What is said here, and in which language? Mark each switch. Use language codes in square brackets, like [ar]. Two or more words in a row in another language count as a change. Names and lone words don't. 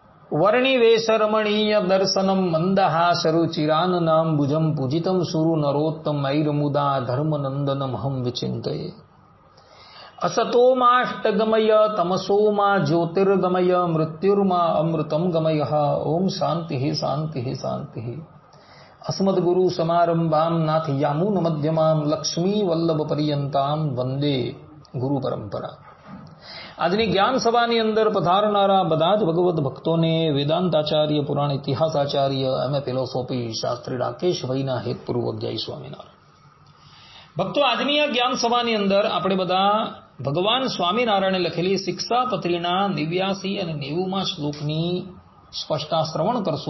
[sa] વર્ણિવેશરમણીય દર્શનમ મંદહાસરુચિરાનનામ ભુજમ પૂજિતમ સુરુ નરોત્તમૈરમુદા ધર્મનંદનમહં વિચિંતયે. असतोमाष्टगमय तमसोमा ज्योतिर्गमय मृत्युर्मा अमृतम गमय. ओम शांति शांति शांति. अस्मद्गुरु समारंभाम नाथ यामुन मध्यमाम लक्ष्मी वल्लभ पर्यंताम वंदे गुरु परंपरा. [gu] આજની જ્ઞાન સભાની અંદર પધારનારા બધા જ ભગવત ભક્તોને વેદાંતાચાર્ય, પુરાણ ઇતિહાસાચાર્ય, એમએ ફિલોસોફી શાસ્ત્રી રાકેશભાઈના હેતપૂર્વક જય સ્વામિનારાયણ. ભક્તો, આજની આ જ્ઞાન સભાની અંદર આપણે બધા ભગવાન સ્વામિનારાયણે લખેલી શિક્ષાપત્રીના 89 અને 90માં શ્લોકની સ્પષ્ટતા શ્રવણ કરશું.